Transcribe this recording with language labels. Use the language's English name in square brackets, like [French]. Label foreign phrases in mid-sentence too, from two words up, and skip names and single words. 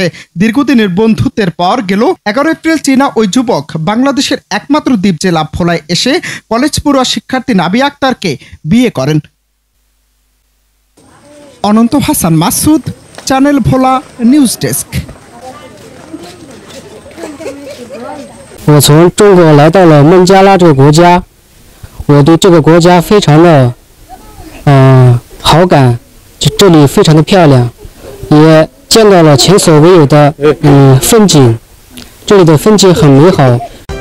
[Bangla] দীর্ঘদিনের বন্ধুত্বের পর গেল 11 এপ্রিল চীনা ওই যুবক বাংলাদেশের একমাত্র দ্বীপ জেলা ভোলায় এসে কলেজ পড়ুয়া শিক্ষার্থী নাবিয়া আক্তারকে বিয়ে করেন। অনন্ত হাসান মাসুদ, চ্যানেল ভোলা নিউজ ডেস্ক। [Chinese] 我从中国来到了孟加拉这个国家，我对这个国家非常的好感，这里非常的漂亮，也见到了前所未有的风景，这里的风景很美好。